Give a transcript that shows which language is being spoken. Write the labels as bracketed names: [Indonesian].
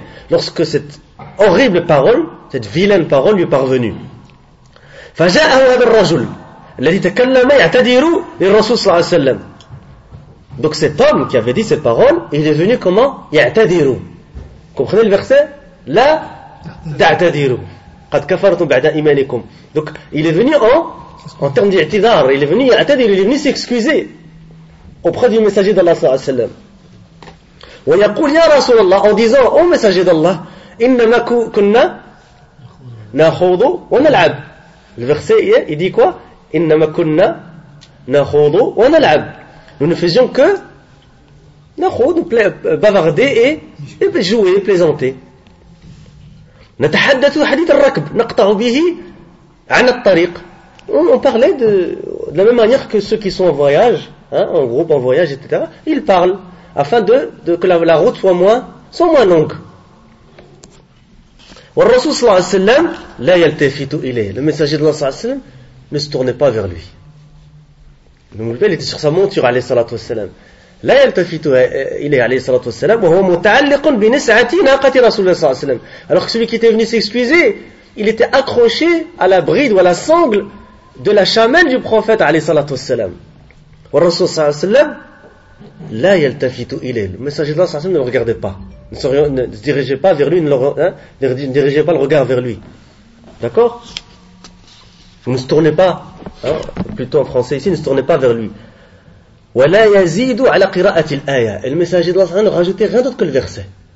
[French] Lorsque cette horrible parole, cette vilaine parole lui est parvenue. [Arabic] فجاءه هذا الرجل الذي تكلم يعتذر للرسول صلى الله عليه وسلم. [French] Donc cet homme qui avait dit ces paroles, il est venu comment يعتذر. Comprenez le verset [Arabic] لا تعتذروا قد كفرتم بعد إيمانكم. [French] Donc il est venu en termes d'اعتذار, il est venu يعتذر, il est venu s'excuser auprès du messager d'Allah صلى الله عليه وسلم. [Arabic] ويقول يا رسول الله [French] en disant au messager d'Allah [Arabic] إنما كنا نخوض ونلعب. [French] Le verset, il dit quoi ? [Arabic] Innama kunna nakhudu wa nal'ab. [French] Nous ne faisions que nakhudu, bavarder et jouer, plaisanter. [Arabic] Natahaddathu hadith al-rakb, naqta'u bihi 'an at-tariq. [French] On parlait de la même manière que ceux qui sont en voyage, hein, en groupe, en voyage, etc. Ils parlent afin de que la route soit moins longue. [Arabic] والرسول صلى الله عليه وسلم لا يلتفت إليه. [French] Le messager de l'Allah صلى الله عليه وسلم ne se tournait pas vers lui. Le mulbel était sur sa monture عليه الصلاة والسلام. [Arabic] لا يلتفت إليه عليه الصلاة والسلام وهو متعلق بنسعة ناقة رسول الله صلى الله عليه وسلم. [French] Alors que celui qui était venu s'excuser, il était accroché à la bride ou à la sangle de la chamelle du prophète عليه الصلاة والسلام. [Arabic] والرسول صلى الله عليه وسلم لا يلتفت إليه. [French] Le messager de l'Allah صلى الله عليه وسلم ne regardait pas. Ne se dirigez pas vers lui, ne dirigez pas le regard vers lui. D'accord ? Vous ne se tournez pas, hein, plutôt en français ici, ne se tournez pas vers lui. [Arabic] وَلَا يَزِيدُ عَلَى قِرَاءَةِ الْآيَةِ. [French] Et le messager de l'Allah ne rajoutait rien d'autre que le verset.